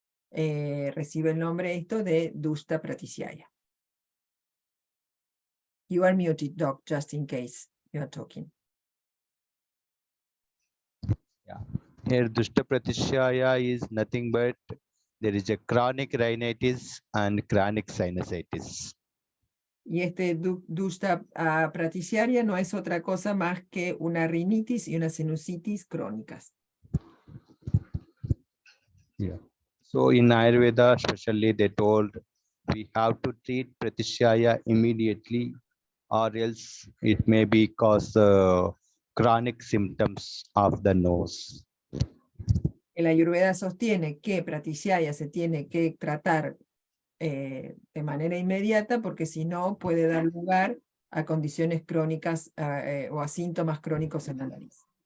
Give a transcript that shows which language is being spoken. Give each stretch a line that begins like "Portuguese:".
Spanish: Recibe el nombre esto de Dushta Pratishyaya.
English: You are muted, Doc, just in case you are talking. Yeah. Here Dushta Pratishyaya is nothing but there is a chronic rhinitis and chronic sinusitis.
Spanish: Y este Dushta Pratishyaya no es otra cosa más que una rinitis y una sinusitis crónicas.
English: Yeah. So in Ayurveda, especially they told we have to treat Pratishyaya immediately or else it may be cause chronic symptoms of the nose.
Spanish: El Ayurveda sostiene que pratishyaya se tiene que tratar de manera inmediata porque si no puede dar lugar a condiciones crónicas o a síntomas crónicos en la nariz.